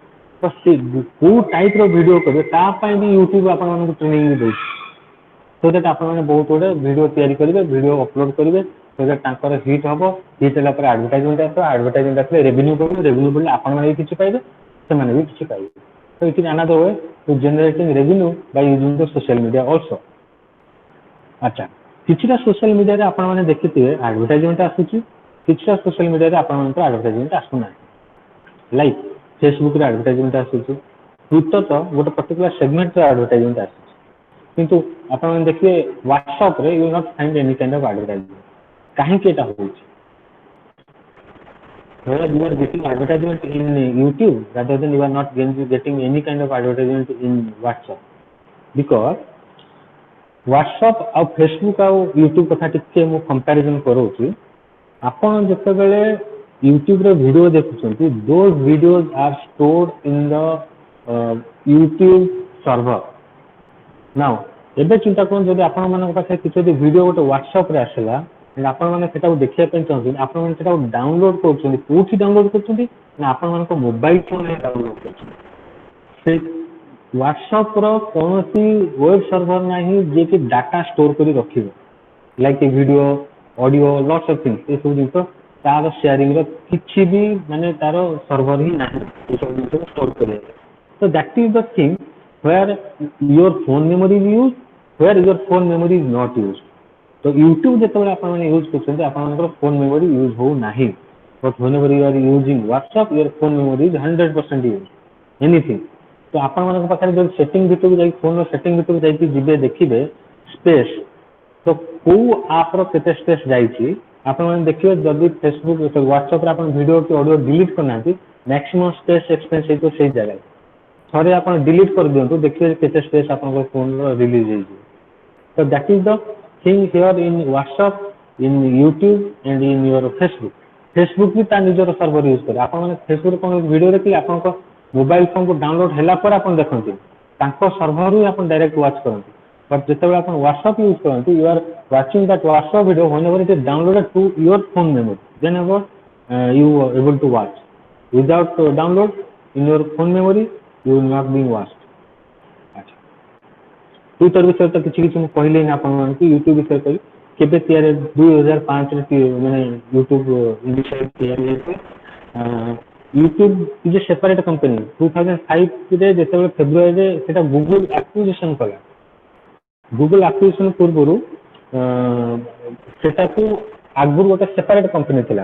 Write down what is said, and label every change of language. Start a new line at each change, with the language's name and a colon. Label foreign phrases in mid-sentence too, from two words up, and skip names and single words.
Odia: ତ ସେ କେଉଁ ଟାଇପ୍ର ଭିଡ଼ିଓ କରିବେ ତା ପାଇଁ ବି ୟୁଟ୍ୟୁବ୍ ଆପଣମାନଙ୍କୁ ଟ୍ରେନିଂ ଦେଉଛି।
English: so that
Odia: ଆପଣମାନେ ବହୁତ ଗୁଡ଼ିଏ ଭିଡ଼ିଓ ତିଆରି କରିବେ, ଭିଡ଼ିଓ ଅପଲୋଡ଼ କରିବେ,
English: so that
Odia: ତାଙ୍କର ହିଟ୍ ହେବ। ହିଟ୍ ହେଲା ପରେ ଆଡ଼ଭର୍ଟାଇଜମେଣ୍ଟ ଆସିବ, ଆଡ଼ଭର୍ଟାଇଜମେଣ୍ଟ ଆସିଲେ ରେଭିନ୍ୟୁ କରିବେ, ରେଭିନ୍ୟୁ ବଢ଼ିଲେ ଆପଣମାନେ ବି କିଛି ପାଇବେ, ସେମାନେ ବି କିଛି ପାଇବେ।
English: So it is another way to generating revenue by using the social media also.
Odia: ଆଚ୍ଛା, କିଛିଟା
English: social media
Odia: ଆପଣମାନେ ଦେଖିଥିବେ ଆଡ଼ଭର୍ଟାଇଜମେଣ୍ଟ ଆସୁଛି, କିଛିଟା
English: social media
Odia: ଆପଣମାନଙ୍କର ଆଡ଼ଭର୍ଟାଇଜମେଣ୍ଟ ଆସୁନାହିଁ। ଲାଇକ୍ ଫେସବୁକ୍ରେ ଆଡ଼ଭର୍ଟାଇଜମେଣ୍ଟ ଆସୁଛି, ଟ୍ୱିଟର ତ ଗୋଟେ
English: particular segment
Odia: ଆଡ଼ଭର୍ଟାଇଜମେଣ୍ଟ ଆସୁଛି। କିନ୍ତୁ ଆପଣମାନେ ଦେଖିବେ
English: ହ୍ୱାଟ୍ସଆପ୍ରେ you will not find any kind of advertisement.
Odia: କାହିଁକି ଏଇଟା ହେଉଛି?
English: Whereas you are getting advertisement in YouTube rather than you are not getting any kind of advertisement in WhatsApp, because WhatsApp
Odia: ଆଉ Facebook ଆଉ YouTube କଥା ଟିକେ ମୁଁ କମ୍ପାରିଜନ୍ କରୁଛି। ଆପଣ ଯେତେବେଳେ ୟୁଟ୍ୟୁବରେ ଭିଡ଼ିଓ ଦେଖୁଛନ୍ତି
English: those videos are stored in the YouTube server.
Odia: Now ଏବେ ଚିନ୍ତା କରନ୍ତୁ ଯଦି ଆପଣମାନଙ୍କ ପାଖରେ କିଛି ଯଦି ଭିଡ଼ିଓ ଗୋଟେ ହ୍ୱାଟ୍ସଆପ୍ରେ ଆସିଲା, ଆପଣମାନେ ସେଟାକୁ ଦେଖିବା ପାଇଁ ଚାହୁଁଛନ୍ତି, ଆପଣମାନେ ସେଟାକୁ ଡାଉନଲୋଡ୍ କରୁଛନ୍ତି, କେଉଁଠି ଡାଉନଲୋଡ୍ କରୁଛନ୍ତି ନା ଆପଣମାନଙ୍କ ମୋବାଇଲ ଫୋନ୍ରେ ଡାଉନଲୋଡ୍ କରୁଛନ୍ତି। ସେ ହ୍ୱାଟ୍ସଆପ୍ର କୌଣସି
English: web server
Odia: ନାହିଁ ଯିଏକି
English: data store
Odia: କରି ରଖିବ, ଲାଇକ୍ ଭିଡ଼ିଓ, ଅଡ଼ିଓ,
English: lots of things.
Odia: ଏସବୁ ଜିନିଷ ତାର ସେୟାରିଂର କିଛି ବି ମାନେ ତାର ସର୍ଭର ହିଁ ନାହିଁ ଏସବୁ ଜିନିଷ ଷ୍ଟୋର୍ କରିବା।
English: ତ that is the thing where your phone memory is used, where your phone memory is not used.
Odia: ତ ୟୁଟ୍ୟୁବ ଯେତେବେଳେ ଆପଣମାନେ ୟୁଜ୍ କରୁଛନ୍ତି ଆପଣଙ୍କର
English: phone memory
Odia: ୟୁଜ୍ ହେଉନାହିଁ।
English: ବଟ୍ whenever you are using WhatsApp your phone memory is 100% used anything।
Odia: ତ ଆପଣମାନଙ୍କ ପାଖରେ ଯଦି ସେଟିଂ ଭିତରକୁ ଯାଇକି ଫୋନ୍ର ସେଟିଂ ଭିତରକୁ ଯାଇକି ଯିବେ ଦେଖିବେ ସ୍ପେସ୍, ତ କେଉଁ ଆପ୍ର କେତେ ସ୍ପେସ୍ ଯାଇଛି ଆପଣମାନେ ଦେଖିବେ। ଯଦି ଫେସବୁକ୍ ହ୍ୱାଟ୍ସଆପ୍ରେ ଆପଣ ଭିଡ଼ିଓ କି ଅଡ଼ିଓ ଡିଲିଟ୍ କରିନାହାନ୍ତି ମ୍ୟାକ୍ସିମମ୍
English: space expense
Odia: ହେଇଥିବ ସେଇ ଜାଗାରେ। ଥରେ ଆପଣ ଡିଲିଟ୍ କରିଦିଅନ୍ତୁ ଦେଖିବେ କେତେ ସ୍ପେସ୍ ଆପଣଙ୍କ ଫୋନ୍ର ରିଲିଜ୍ ହେଇଯିବ।
English: So that is the thing here in WhatsApp, in YouTube and in your Facebook.
Odia: Facebook ବି ତା ନିଜର ସର୍ଭର ୟୁଜ୍ କରେ। ଆପଣମାନେ ଫେସବୁକ୍ରେ କ'ଣ ଭିଡ଼ିଓ ଦେଖିଲେ ଆପଣଙ୍କ ମୋବାଇଲ ଫୋନ୍କୁ ଡାଉନଲୋଡ୍ ହେଲା ପରେ ଆପଣ ଦେଖନ୍ତି, ତାଙ୍କ ସର୍ଭରରୁ ଆପଣ
English: direct watch
Odia: କରନ୍ତି। ବଟ୍ ଯେତେବେଳେ ଆପଣ WhatsApp ୟୁଜ୍ କରନ୍ତି
English: you are watching that WhatsApp ଭିଡ଼ିଓ whenever it is downloaded to your phone memory, then ever you are able to watch. Without download in your phone memory you will not be watched.
Odia: ଟ୍ୱିଟର ବିଷୟରେ ତ କିଛି କିଛି ମୁଁ କହିଲି ନା ଆପଣମାନଙ୍କୁ। ୟୁଟ୍ୟୁବ ବିଷୟରେ କହିଲି କେବେ ତିଆରି 2005ରେ ମାନେ ୟୁଟ୍ୟୁବ ବିଷୟରେ ତିଆରି ହେଇଥିଲା।
English: YouTube is a separate company.
Odia: 2005ରେ ଯେତେବେଳେ ଫେବୃଆରୀରେ ସେଟା ଗୁଗୁଲ ଆକ୍ୱିଜିସନ୍ କଲା, ଗୁଗୁଲ ଆକ୍ୱିଜିସନ୍ ପୂର୍ବରୁ ସେଟାକୁ ଆଗରୁ ଗୋଟେ
English: separate company
Odia: ଥିଲା।